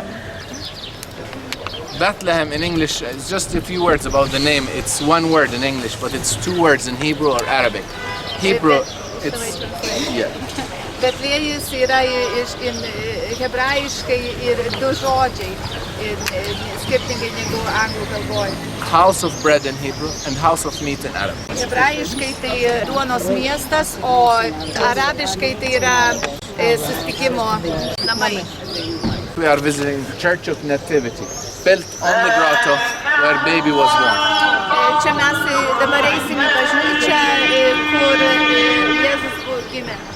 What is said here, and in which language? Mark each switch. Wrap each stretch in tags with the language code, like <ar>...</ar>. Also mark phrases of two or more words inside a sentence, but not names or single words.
<en>Bethlehem in English is just a few words about the name. It's one word in English, but it's 2 words in Hebrew or Arabic. Hebrew, it's... Yeah.</en> <lt>Betliejus yra hebrajiškai ir 2 žodžiai, skirtingai negu anglų kalboj.</lt> <en>House of bread in Hebrew and house of meat in Arabic.</en> <lt>Hebrajiškai tai duonos miestas, o arabiškai tai yra susitikimo namai.</lt> <en>We are visiting the Church of Nativity, built on the grotto where baby was born.</en> <lt>Čia mes dabar eisim į bažnyčią, kur Jėzus gimė.</lt>